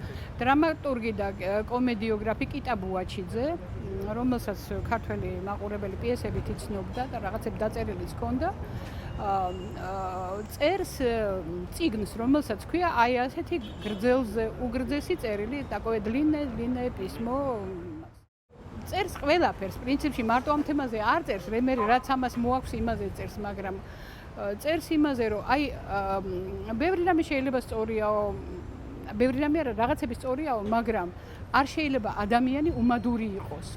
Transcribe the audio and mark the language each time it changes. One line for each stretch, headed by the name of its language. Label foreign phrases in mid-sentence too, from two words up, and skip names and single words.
Georgian: დრამატურგი და კომედიოგრაფი კიტა ბუაჩიძე, რომელსაც ქართველი მაყურებელი პიესებით იცნობდა და რაღაცები დაწერილიც ჰქონდა, წერს წიგნს, რომელსაც ქვია აი ასეთი გრძელზე უგრძესი წერილი,
Russian: такое длинное письмо.
Georgian: წერს ყველაფერს, პრინციპში მარტო ამ თემაზე არ წერს, რემერი რაც ამას მოაქვს იმაზე წერს, მაგრამ წერს იმაზე, რომ აი ბევრი რამე შეიძლება სწორიაო, ბევრი რამე არა, რაღაცები სწორიაო, მაგრამ არ შეიძლება ადამიანი უმადური იყოსო.